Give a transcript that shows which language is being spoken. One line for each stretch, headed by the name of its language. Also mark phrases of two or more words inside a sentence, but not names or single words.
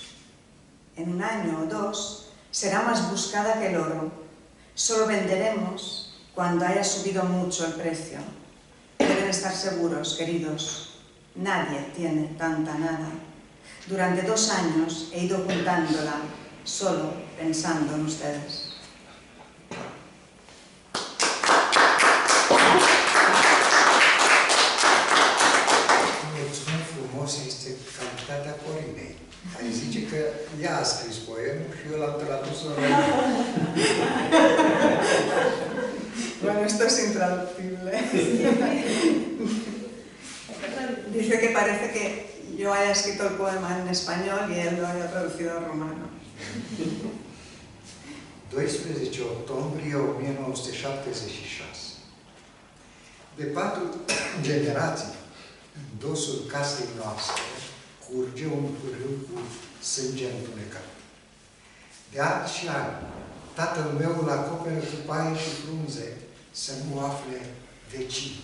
Spanish: En 1 año o 2 será más buscada que el oro. Solo venderemos cuando haya subido mucho el precio. Deben estar seguros, queridos, nadie tiene tanta nada. Durante 2 años he ido juntándola, solo pensando en ustedes.
Romanian: Mulțumim frumos, este calitatea Corinei. Ai zice că ea a scris poemul și eu l-am tradus în română.
Spanish: Bueno, esto es intraducible. Dice que parece que yo haya escrito el poema en español y él lo haya traducido al romano.
Romanian: 12 octombrie 1976. De 4 generații, în dosul casei noastre, curge un râu cu sânge întunecat. De ani și ani, tatăl meu îl acoperă cu paie și frunze să nu afle vecini.